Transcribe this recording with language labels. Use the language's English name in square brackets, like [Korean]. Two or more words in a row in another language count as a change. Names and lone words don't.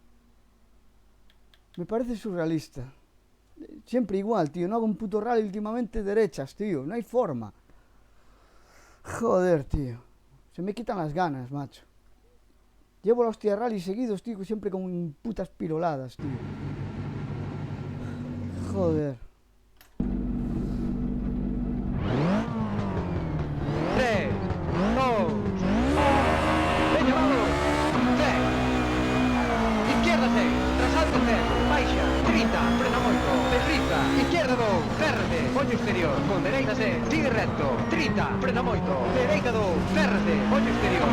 [Spanish] Me parece surrealista. Siempre igual, tío. No hago un puto rally últimamente derechas, tío. No hay forma. Joder, tío. Se me quitan las ganas, macho. Llevo la hostia rally seguidos, tío, siempre con putas piroladas, tío. Joder. 3, 2, 1. [Galician] Veña, vamos. 10. Izquierda 6, trasalto 0, baixa, 30, frena moito, desliza, izquierda 2, cérrate, ollo exterior, con dereita 6, sigue recto, 30, frena moito, dereita 2, cérrate, ollo exterior.